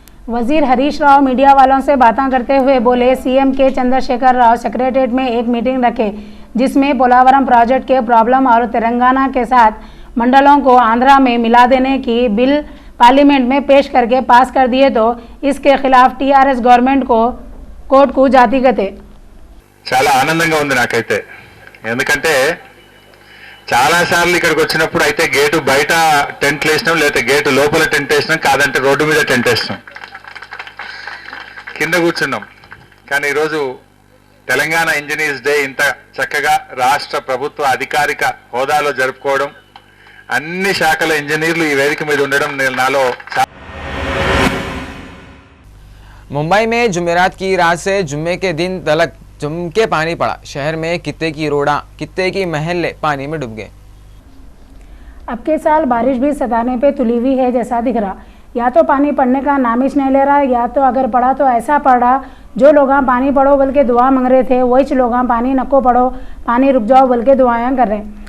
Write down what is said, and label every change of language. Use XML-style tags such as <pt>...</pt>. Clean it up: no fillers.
<hi>वजीर हरीश राव मीडिया वालों से बातें करते हुए बोले, सीएम के चंद्रशेखर राव सेक्रेटेरिएट में एक मीटिंग रखे जिसमें पोलावरम प्रोजेक्ट के प्रॉब्लम और तेलंगाना के साथ मंडलों को आंध्रा में मिला देने की बिल पार्लियामेंट में पेश करके पास कर दिए तो इसके खिलाफ टीआरएस गवर्नमेंट को</hi> <te>కోర్టు కు జాతిగతే. చాలా ఆనందంగా ఉంది నాకైతే. ఎందుకంటే చాలా సార్లు ఇక్కడికి వచ్చినప్పుడు అయితే గేటు బయట టెంట్ వేసినాం, లేకపోతే గేటు లోపల టెంట్ వేసినాం, కాదంటే రోడ్డు మీద టెంట్ వేసినాం, కింద కూర్చున్నాం. కానీ ఈరోజు తెలంగాణ ఇంజనీర్స్ డే ఇంత చక్కగా రాష్ట్ర ప్రభుత్వ అధికారిక హోదాలో జరుపుకోవడం, అన్ని శాఖల ఇంజనీర్లు ఈ వేదిక మీద ఉండడం నాలో.</te> <hi>मुंबई में जुमेरात की रात से जुम्मे के दिन तलक जम के पानी पड़ा. शहर में कित्ते की रोड़ा, कित्ते की महल्ले पानी में डूब गए. अब के साल बारिश भी सताने पे तुली हुई है जैसा दिख रहा. या तो पानी पड़ने का नामिश नहीं ले रहा, या तो अगर पड़ा तो ऐसा पड़ा जो लोग पानी पड़ो बोल के दुआ मांग रहे थे वही लोग पानी नको पड़ो, पानी रुक जाओ बोल के दुआएं कर रहे.</hi>